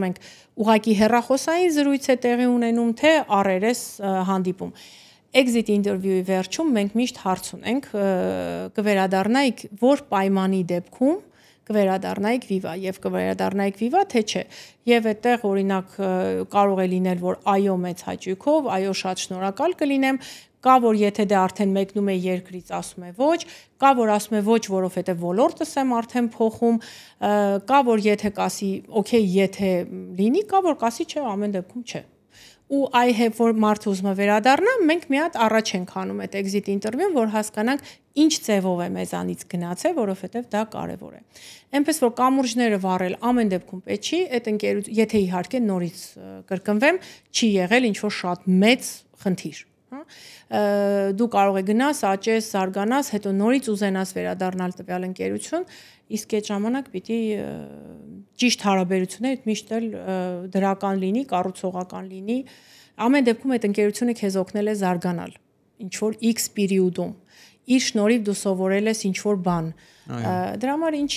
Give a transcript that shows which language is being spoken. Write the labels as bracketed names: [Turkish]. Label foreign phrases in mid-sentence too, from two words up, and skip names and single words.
[Armenian] ենք ուղղակի հեռախոսային զրույց է տեղի ունենում, թե առերես հանդիպում։ [English] Exit interview-ի [Armenian] վերջում մենք միշտ հարց ունենք, կվերադառնայիք որ պայմանի դեպքում կվերադառնայիք Viva եւ կվերադառնայիք Viva, թե չէ։ Եվ այդտեղ օրինակ կարող է լինել, որ այո մեծ հաճույքով, այո շատ շնորհակալ կլինեմ, կա որ եթե դե արդեն մեկնում է երկրից ասում է ոչ, կա որ ասում է ոչ, որովհետեւ ոլորտս եմ արդեն փոխում, կա որ եթե կասի, օքեյ, եթե լինի, կա որ կասի չէ, ամեն դեպքում չէ։ Ու այ հետ որ մարդը ուզում է վերադառնա, մենք մի հատ առաջ ենք անում այդ [English] exit interview-ն, [Armenian] որ հասկանանք ինչ ձևով է մեզանից գնացել, որովհետև դա կարևոր է։ Այնպես որ կամուրջները վառել ամեն դեպքում պետք չի, այդ ընկերություն, եթե իհարկե նորից կրկնվեմ, չի եղել ինչ որ շատ մեծ խնդիր, հա։ Դու կարող ես գնաս, աճես, զարգանաս, հետո նորից ուզենաս վերադառնալ տվյալ ընկերություն, իսկ այդ ժամանակ պիտի ճիշտ հարաբերությունները միշտ էլ դրական լինի, կառուցողական լինի։ Ամեն դեպքում այդ ընկերությունը քեզ օգնել է զարգանալ ինչ որ X պերիոդում։ Իր շնորհիվ դու սովորել ես ինչ որ բան։ Դրա համար ինչի